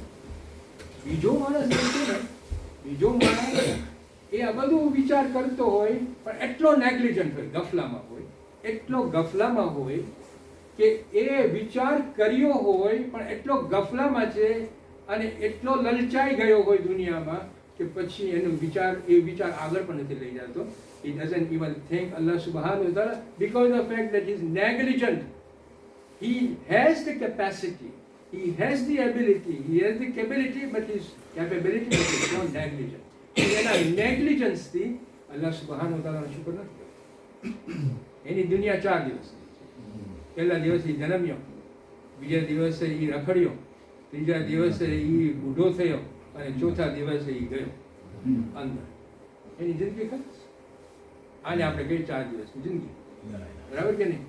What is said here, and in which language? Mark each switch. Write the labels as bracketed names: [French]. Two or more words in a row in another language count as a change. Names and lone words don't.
[Gujarati] બીજો માણસ એ આ બધું વિચાર કરતો હોય પણ એટલો નેગ્લિજન્ટ હોય, ગફલામાં હોય, એટલો ગફલામાં હોય કે એ વિચાર કર્યો હોય પણ એટલો ગફલામાં છે અને એટલો લલચાઈ ગયો હોય દુનિયામાં કે પછી એનો વિચાર આગળ પણ નથી લઈ જતો. [English] He doesn't even thank [Arabic] الله سبحانه وتعالى [English] because of the fact that he is negligent. He has the capacity, he has the ability, he has the capability, but his capability is not negligent. [Gujarati] એના નેગ્લિજન્સથી [Arabic] الله سبحانه وتعالى [Gujarati] શુકર નથી કરતો. એની દુનિયા 4 દિવસ. પહેલા દિવસે જન્મ્યો, બીજા દિવસે એ રખડ્યો, ત્રીજા દિવસે એ બુઢો થયો, અને ચોથા દિવસે એ ગયો અંદર. એની જિંદગી ખરી. આને આપણે કઈ 4 દિવસની જિંદગી, બરાબર કે નહીં?